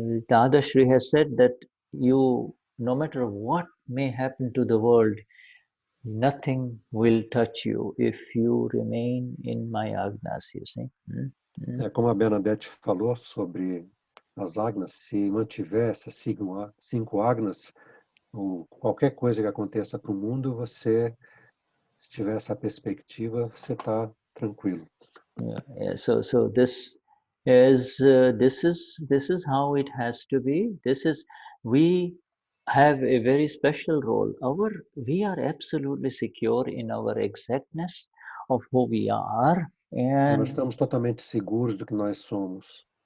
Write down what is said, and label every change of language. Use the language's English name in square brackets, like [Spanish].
[English] Dadashri has said that no matter what may happen to the world, nothing will touch you if you remain in my agnas, you see. [Portuguese] Como a Bernadette falou sobre as agnas, se mantiver essas 5 agnas, ou qualquer coisa que aconteça para o mundo, você Se tiver essa perspectiva, você está tranquilo. [English] Yeah. So this is how it has to be. We have a very special role. We are absolutely secure in our exactness of who we are, [Portuguese] Nós [English] and [Portuguese] estamos totalmente seguros do que nós somos.